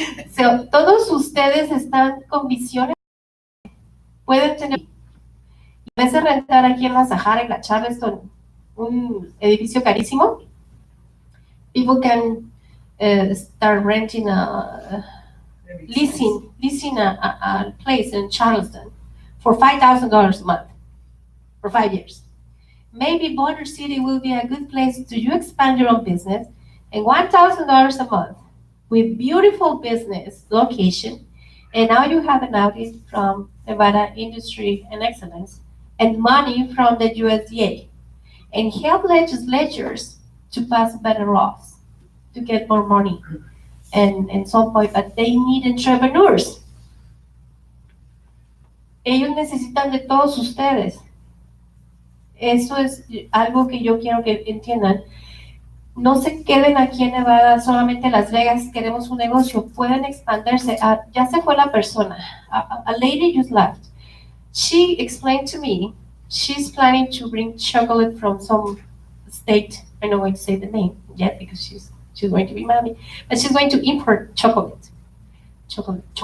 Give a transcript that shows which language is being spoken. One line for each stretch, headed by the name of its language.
Spanish: So, todos ustedes están con visiones. Pueden tener, en vez de rentar aquí en la Sahara, en la Charleston, un edificio carísimo,
English: people can start renting leasing a place in Charleston for $5,000 a month for 5 years. Maybe Boulder City will be a good place to you expand your own business, and $1,000 a month with beautiful business location, and now you have an audit from Nevada Industry and Excellence and money from the USDA, and help legislatures to pass better laws to get more money and some point, but they need entrepreneurs.
Spanish: Ellos necesitan de todos ustedes. Eso es algo que yo quiero que entiendan. No se queden aquí en Nevada, solamente Las Vegas, queremos un negocio, pueden expandirse. Ya se fue la persona.
English: A lady just left. She explained to me she's planning to bring chocolate from some state. I don't want to say the name yet because she's going to be mad at me, but she's going to import chocolate. Chocolate.